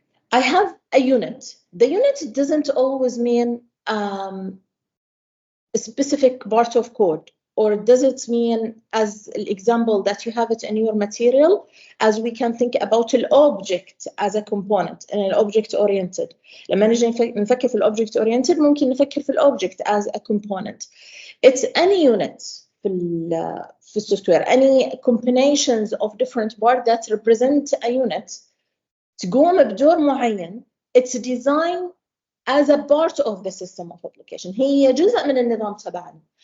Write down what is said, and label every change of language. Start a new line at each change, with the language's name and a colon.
English: I have a unit. The unit doesn't always mean a specific part of code, or does it mean, as an example that you have it in your material, as we can think about an object as a component and an object oriented.
Arabic: لما نجي نفكر في ال
English: object oriented
Arabic: ممكن نفكر في ال
English: object as a component. It's any unit في السوفتوير, any combinations of different parts that represent a unit
Arabic: تقوم بدور معين.
English: It's designed as a part of the system of application.
Arabic: هي جزء من النظام تبعنا.